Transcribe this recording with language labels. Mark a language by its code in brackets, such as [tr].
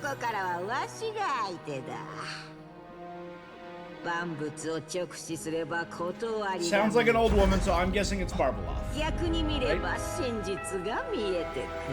[ja] ここからはわしが相手だ。万物を直視すれば断りが [en] Sounds like an old woman, so I'm guessing it's Barbeloff. [ja] 逆に見れば真実が見えてくる。